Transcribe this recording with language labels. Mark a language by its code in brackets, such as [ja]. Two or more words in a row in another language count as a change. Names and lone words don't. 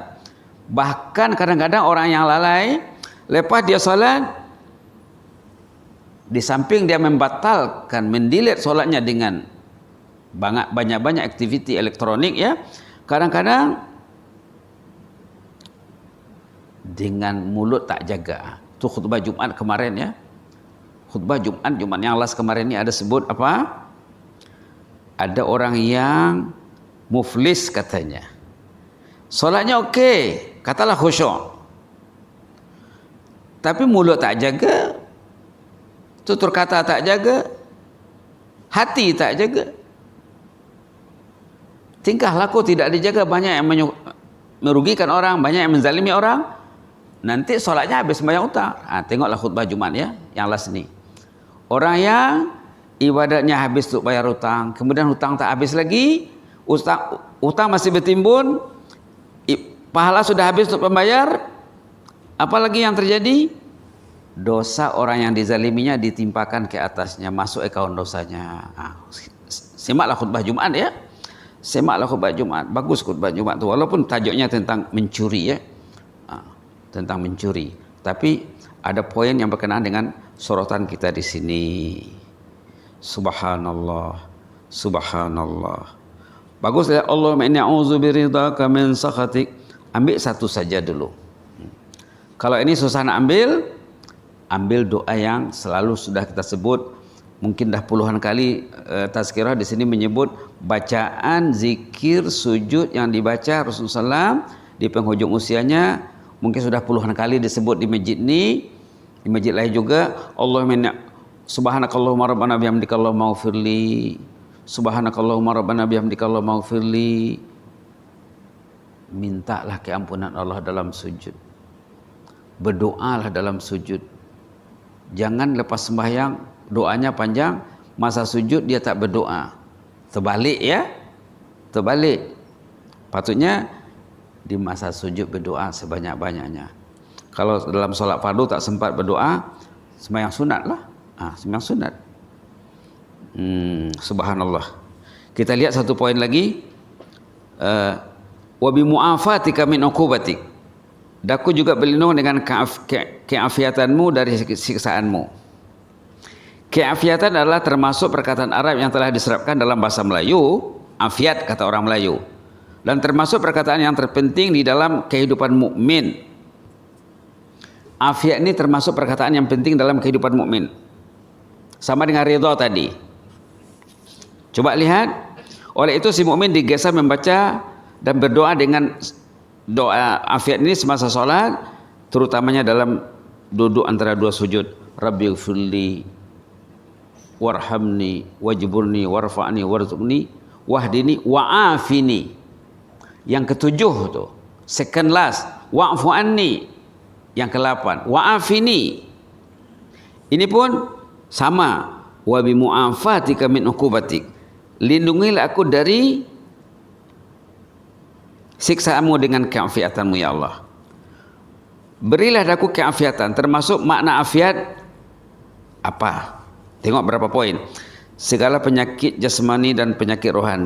[ms] Bahkan kadang-kadang orang yang lalai, lepas dia solat, di samping dia membatalkan, mendelete solatnya dengan banyak aktiviti elektronik ya, kadang-kadang dengan mulut tak jaga. Itu khutbah Jumat kemarin ya, khutbah Jumat yang last kemarin ini ada sebut apa? Ada orang yang muflis katanya, solatnya okey, katalah khusyuk, tapi mulut tak jaga, tutur kata tak jaga, hati tak jaga, tingkah laku tidak dijaga, banyak yang merugikan orang, banyak yang menzalimi orang, nanti solatnya habis sembahyang utang. Tengoklah khutbah Jumat ya, yang last ni. Orang yang ibadatnya habis untuk bayar hutang, kemudian hutang tak habis lagi, utang masih bertimbun, pahala sudah habis untuk membayar, apalagi yang terjadi? Dosa orang yang dizaliminya ditimpakan ke atasnya, masuk akaun dosanya. Simaklah khutbah Jumat ya, simaklah khutbah Jumat, bagus khutbah Jumat tu, walaupun tajuknya tentang mencuri ya, tentang mencuri, tapi ada poin yang berkenaan dengan sorotan kita di sini. [ar] سبحان الله، سبحان الله. [ms] Bagus ya, [ar] اللهم إني أعوذ برضاك من سخطك. [ms] Ambil satu saja dulu. Kalau ini susah nak ambil doa yang selalu sudah kita sebut, mungkin dah puluhan kali tazkirah di sini menyebut bacaan zikir sujud yang dibaca Rasulullah SAW di penghujung usianya, mungkin sudah puluhan kali disebut di masjid ini, di masjid lain juga. [ar] اللهم سبحانك اللهم ربنا وبحمدك اللهم اغفر لي، سبحانك اللهم ربنا وبحمدك اللهم اغفر لي. [ms] Mintalah keampunan Allah dalam sujud, berdoalah dalam sujud. Jangan lepas sembahyang doanya panjang, masa sujud dia tak berdoa. Terbalik ya, terbalik. Patutnya di masa sujud berdoa sebanyak-banyaknya. Kalau dalam solat fardu tak sempat berdoa, sembahyang sunat lah. Sembahyang sunat. Subhanallah. Kita lihat satu poin lagi. [ar] وبمعافاتك من عقوبتك. [ms] Daku juga berlindung dengan keafiatanmu dari siksaanmu. Keafiatan adalah termasuk perkataan Arab yang telah diserapkan dalam bahasa Melayu. Afiat kata orang Melayu. Dan termasuk perkataan yang terpenting di dalam kehidupan mukmin. Afiat ini termasuk perkataan yang penting dalam kehidupan mukmin. Sama dengan ridha tadi. Coba lihat. Oleh itu si mukmin digesa membaca dan berdoa dengan doa afiat ini semasa sholat, terutamanya dalam duduk antara dua sujud. [ar] رب اغفر لي وارحمني واجبرني وارفعني وارزقني واهدني وعافني. [ms] Yang ketujuh tuh, [en] second last, [ar] واعف عني. [ms] Yang ke-8, wa'afini. Ini pun sama, [ar] وبمعافاتك من عقوبتك. [ms] Lindungilah aku dari siksaanmu dengan keafiatanmu ya Allah. Berilah aku keafiatan. Termasuk makna afiat apa? Tengok berapa poin. Segala penyakit jasmani dan penyakit rohani.